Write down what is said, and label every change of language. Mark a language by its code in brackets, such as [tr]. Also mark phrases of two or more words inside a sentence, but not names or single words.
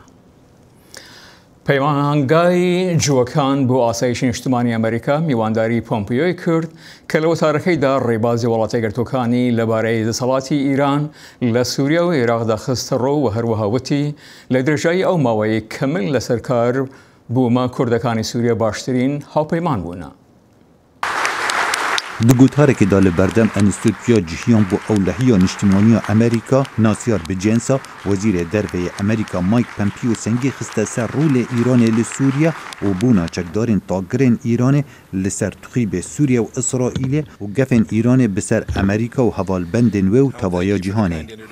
[ckb] پەیمانگای جووەکان بۆ ئاسایشی نیشتمانی ئەمریکا میوانداری پۆمپیۆی کرد کە لە وەتارەکەیدا ڕێبازی وڵاتە یەکگرتووەکانی لەبارەی دەسەڵاتی ئیران لە سووریا و عێراقدا خستە ڕۆ و هەروەها وتی لە درێژایی ئەو ماوەی کەمل لەسەر کار بوومە کوردەکانی سووریا باشترین هاوپەیمان بوونە. [ku] Di gotareke da li berdem Enstitûya Cihiyan bû Ewlehiya Niştimaniya Amerîka Nasiyar Bicensa Wezîrê Derveyê Amerîka Mike Pompeo sengê xiste ser rolê Îranê li Sûriya û bûna çekdarên tagirên Îranê li ser tixîbê Sûriya û İsraîlê û gefên Îranê bi ser Amerîka û hevalbendên wê û tevaya cîhanê.